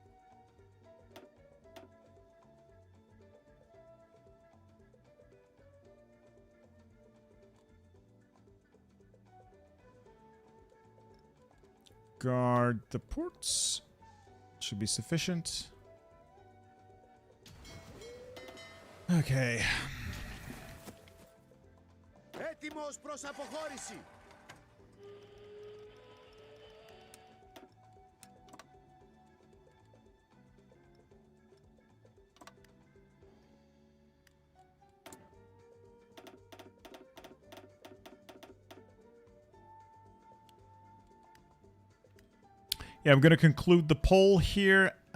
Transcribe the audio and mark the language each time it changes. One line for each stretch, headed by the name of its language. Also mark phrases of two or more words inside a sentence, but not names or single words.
English: Guard the ports. Should be sufficient. Okay.
Greek: Έτοιμος προς αποχώρηση.
English: Yeah, I'm gonna conclude the poll here.